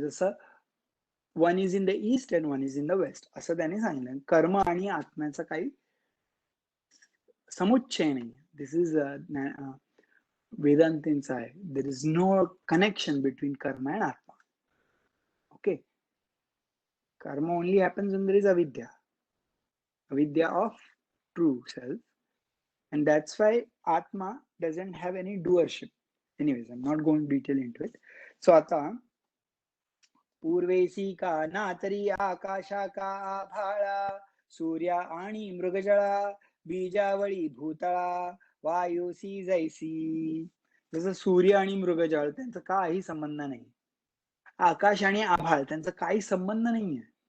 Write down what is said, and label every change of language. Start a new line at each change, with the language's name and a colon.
Marathi: जसं
English: one is in the east and one is in the west
Marathi: असं त्यांनी सांगितलं. कर्म आणि आत्म्याचा काही समुच्चय नाही.
English: this is
Marathi: वेदांतींचा आहे.
English: There is no connection between karma and Atma. Okay. Karma only happens when there is avidya. Avidya of true self. And that's why Atma doesn't have any doership. Anyways, I'm not going detail into it. So
Marathi: आता पूर्वेसी का नातरी आकाशा का आभाळा सूर्या आणि मृगजळा बीजावळी भूतळा वायुसी जैसी. जसं सूर्य आणि मृगजळ त्यांचा काही संबंध नाही. आकाश आणि आभाळ त्यांचा काही संबंध नाहीये.